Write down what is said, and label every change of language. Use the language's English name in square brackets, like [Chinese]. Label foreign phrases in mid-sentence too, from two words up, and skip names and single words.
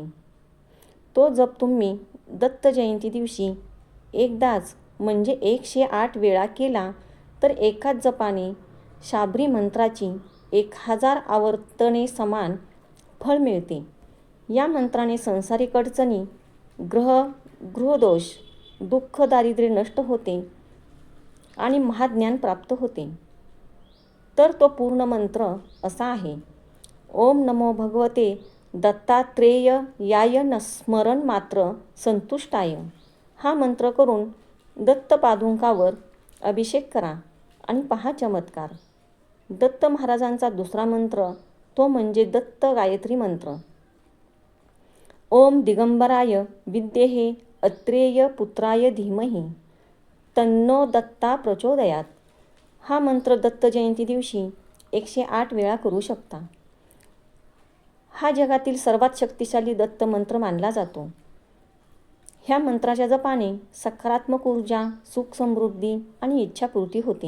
[Marathi] तो जप तुम्ही दत्त जयंती दिवशी एकदाच म्हणजे 108 वेळा केला तर एकाच जपाने शाबरी मंत्राची 1000 आवर्तने समान फळ मिळते. या मंत्राने संसारिक अडचणी, गृहदोष, दुःख, दारिद्र्य नष्ट होते आणि महाज्ञान प्राप्त होते. तर तो पूर्ण मंत्र असा आहे: [Sanskrit] ओम नमो भगवते दत्तात्रेयाय स्मरण मात्र संतुष्टाय. [Marathi] हा मंत्र करून दत्त पादुकांवर अभिषेक करा आणि पहा चमत्कार. दत्त महाराजांचा दुसरा मंत्र तो म्हणजे दत्त गायत्री मंत्र. [Sanskrit] ओम दिगंबराय विद्महे अत्रेय पुत्राय धीमहि तन्नो दत्ता प्रचोदयात. [Marathi] हा मंत्र दत्त जयंती दिवशी 108 वेळा करू शकता. हा जगातील सर्वात शक्तिशाली दत्त मंत्र मानला जातो. ह्या मंत्राच्या जपाने सकारात्मक ऊर्जा, सुख, समृद्धी आणि इच्छापूर्ती होते.